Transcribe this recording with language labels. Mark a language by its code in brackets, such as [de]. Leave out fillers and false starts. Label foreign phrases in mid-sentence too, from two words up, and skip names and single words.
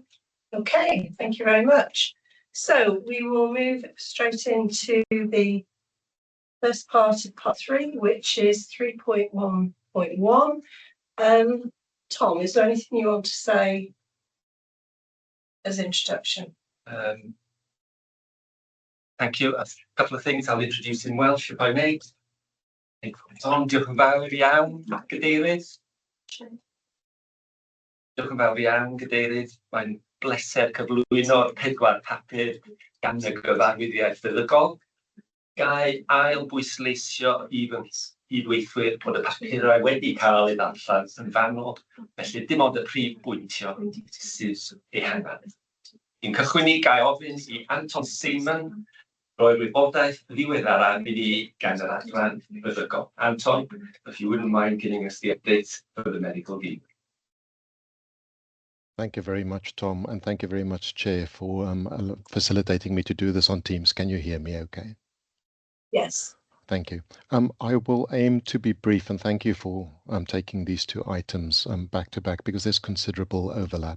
[en] Okay, thank you very much. So we will move straight into the first part of part 3, which is 3.1.1. Tom, is there anything you want to say as introduction? Thank you. A couple of things I'll introduce in Welsh if I may. [cy] Tom, diolch yn fawr iawn, Gadeirydd. Diolch yn fawr iawn, Gadeirydd. Mae'n bleser cyflwyno'r 4 papur gan y gyfarwyddiaeth feddygol. Gai ail bwysleisio i fy cydweithwyr bod y papurau wedi cael ei ddarllen yn fanwl, felly dim ond y prif bwyntio sydd ehangach. I'n cychwyn i gai ofyn i Anton Seaman roi'r wybodaeth ddiweddara i ni gan yr adran feddygol. [en] Anton, if you wouldn't mind giving us the update for the medical team. Thank you very much, Tom, and thank you very much, Chair, for facilitating me to do this on Teams. Can you hear me okay? Yes. Thank you. I will aim to be brief, and thank you for taking these 2 items back to back, because there's considerable overlap.